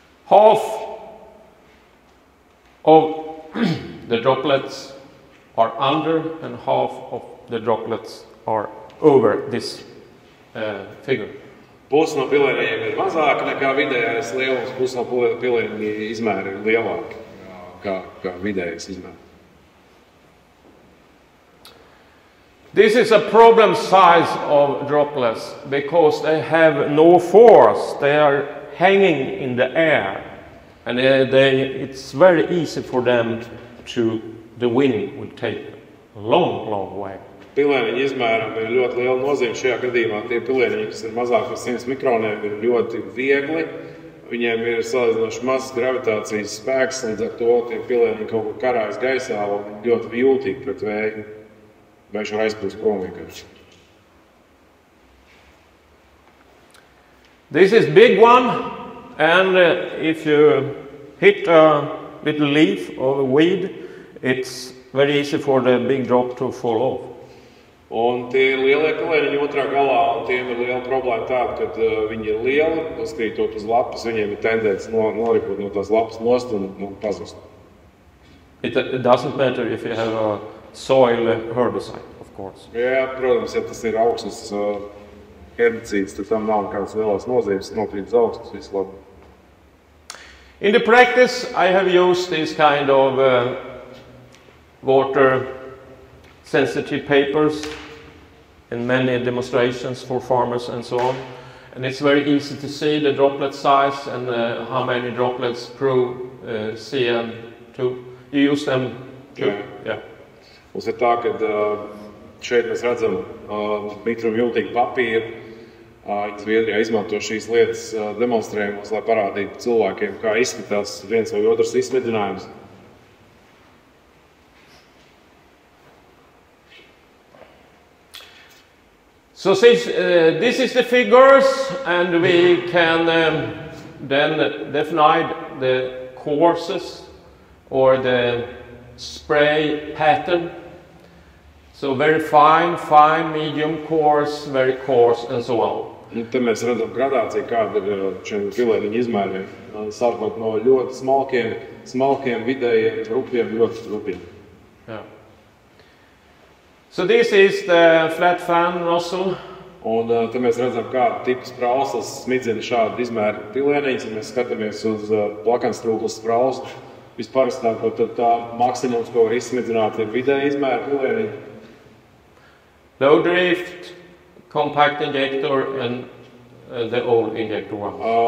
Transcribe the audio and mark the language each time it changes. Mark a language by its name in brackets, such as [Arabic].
[English] Half of the droplets are under and half of the droplets are over this figure. [Latvian] Pusi no pilēņiem ir mazāka nekā vidējais lielums, pusi no pilēņa izmēra ir lielāka kā vidējais izmērs. [English] This is a problem size of droplets because they have no force. They are hanging in the air, and it's very easy for them to. The wind will take a long, long way. [Latvian] Pilēņu izmēram ir ļoti liela nozīme šajā gadījumā. Tie pilēņi, kas ir mazāk par 100 mikroniem, ir ļoti viegli. Viņiem ir salīdzinoši mazs gravitācijas spēks, līdz ar to tie pilēņi kaut kur karājas gaisā un ļoti jūtīgi pret vēju. Vējš var aizplūst prom vienkārši. [English] This is big one, and if you hit a little leaf or a weed, it's very easy for the big drop to fall off. [Latvian] Un tie ir lielie pilēņi otrā galā, un tiem ir liela problēma tāda, ka viņi ir lieli, uzkrītot uz lapas, viņiem ir tendence noripot no tās lapas nost un pazust. [English] It doesn't matter if you have a soil herbicide, of course. [Latvian] Jā, protams, ja tas ir augsnes herbicīds, tad tam nav kādas lielās nozīmes, nokrīt uz augsnes, viss labi. [English] In the practice, I have used this kind of water sensitive papers in many demonstrations for farmers and so on. And it's very easy to see the droplet size and how many droplets per cm2. You use them too? Yeah. [Latvian] Mums ir tā, ka šeit mēs redzam mitrumjūtīgu papīru. Zviedrijā izmanto šīs lietas demonstrējumos, lai parādītu cilvēkiem, kā izskatās viens vai otrs izsmidzinājums. [English] So this is the figures, and we can then define the courses or the spray pattern. So very fine, fine, medium, coarse, very coarse, and so on. [Latvian] Te mēs redzam gradāciju, kāda ir šiem pilēniņu izmēriem. Sākot no ļoti smalkiem, vidējiem, rupjiem, ļoti rupjiem. [English] Yeah. So this is the flat fan nozzle. [Latvian] Un te mēs redzam, kāda tipa sprauslas smidzina šādu izmēru pilēniņus. Ja mēs skatāmies uz plakanstrūklas sprauslu, visparastāko, tad tā maksimums, ko var izsmidzināt, ir vidēja izmēra pilēniņi. [English] Low drift, compact injector, and the old injector one.